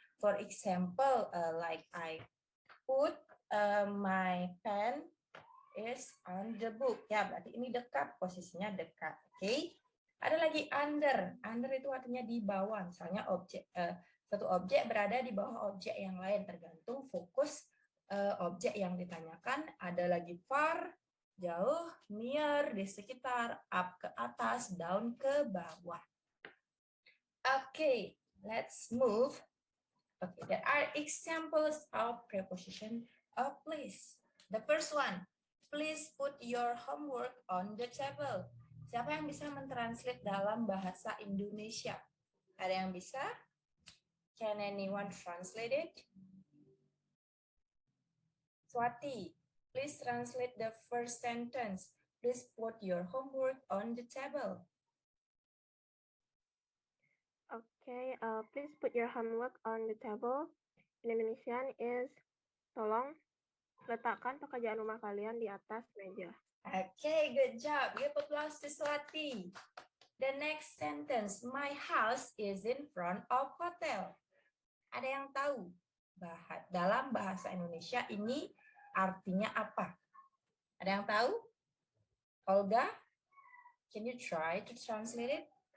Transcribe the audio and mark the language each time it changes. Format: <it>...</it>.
<en>For example, like I put my pen is on the book.</en> <id>Ya, berarti ini dekat, posisinya dekat. Oke. Ada lagi under. Under itu artinya di bawah. Misalnya satu objek berada di bawah objek yang lain, tergantung fokus objek yang ditanyakan. Ada lagi far, jauh, near, di sekitar, up ke atas, down ke bawah.</id> <en>Oke, let's move. Okay, there are examples of preposition of place. The first one, please put your homework on the table.</en> <id>Siapa yang bisa mentranslate dalam bahasa Indonesia? Ada yang bisa?</id> <en>Can anyone translate it? Swati, please translate the first sentence. Please put your homework on the table. Okay, please put your homework on the table. In Indonesian is,</en> <id>tolong letakkan pekerjaan rumah kalian di atas meja.</id> <en>Okay, good job. Give applause to Swati. The next sentence, my house is in front of hotel.</en> <id>Ada yang tahu dalam bahasa Indonesia ini artinya apa? Ada yang tahu?</id> <en>Olga, can you try to translate it?</en>